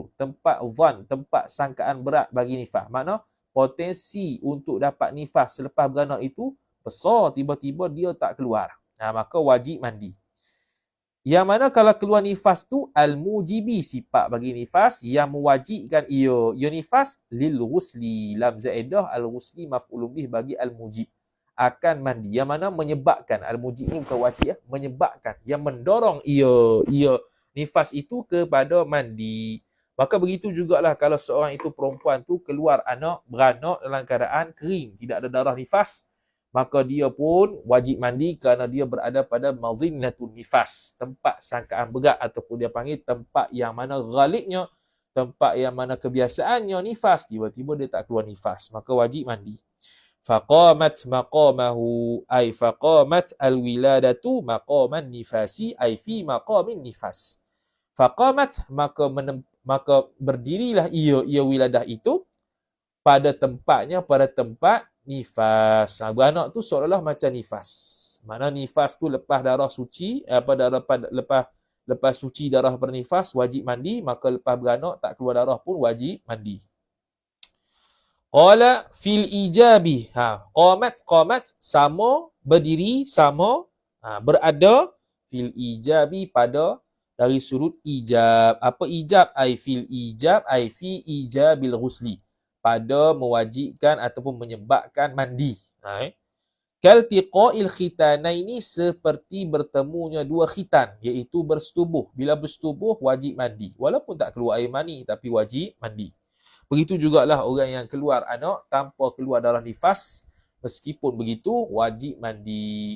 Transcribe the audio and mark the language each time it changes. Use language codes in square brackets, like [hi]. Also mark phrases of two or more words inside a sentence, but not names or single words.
[ms] Tempat zan, tempat sangkaan berat bagi nifas. Makna potensi untuk dapat nifas selepas beranak itu besar, tiba-tiba dia tak keluar. Maka wajib mandi. Yang mana kalau keluar nifas tu al-mujibi, sifat bagi nifas yang mewajibkan ia nifas [ar] للغسل. لام زائدة الغسل مفعول به [ms] bagi al-mujib. Akan mandi. Yang mana menyebabkan, al-mujib ni bukan wajib menyebabkan, yang mendorong ia nifas itu kepada mandi. Maka begitu jugalah kalau seorang itu perempuan tu keluar anak, beranak dalam keadaan kering, tidak ada darah nifas, maka dia pun wajib mandi kerana dia berada pada [ar] مظنة النفاس, [ms] tempat sangkaan berat, ataupun dia panggil tempat yang mana ghalibnya, tempat yang mana kebiasaannya nifas, tiba-tiba dia tak keluar nifas, maka wajib mandi. [ar] فقامت مقامه، أي فقامت الولادة مقام النفاس، أي في مقام النفاس. [ms] Faqamat, maka berdirilah ia wiladah itu pada tempatnya, pada tempat nifas. Beranak tu seolah-olah macam nifas. Mana nifas tu lepas darah suci, lepas suci darah bernifas wajib mandi, maka lepas beranak tak keluar darah pun wajib mandi. [ar] قال في الإيجاب. [ms] Qamat sama, berdiri, sama, berada, [ar] في الإيجاب [ms] pada, dari sudut ijab. Apa ijab? [ar] أي في الإيجاب، أي في إيجاب الغسل, [ms] pada mewajibkan ataupun menyebabkan mandi. [ar] كالتقاء الختانين, [ms] seperti bertemunya dua khitan, iaitu bersetubuh. Bila bersetubuh wajib mandi. Walaupun tak keluar air mani, tapi wajib mandi. Begitu jugalah orang yang keluar anak tanpa keluar darah nifas, meskipun begitu wajib mandi.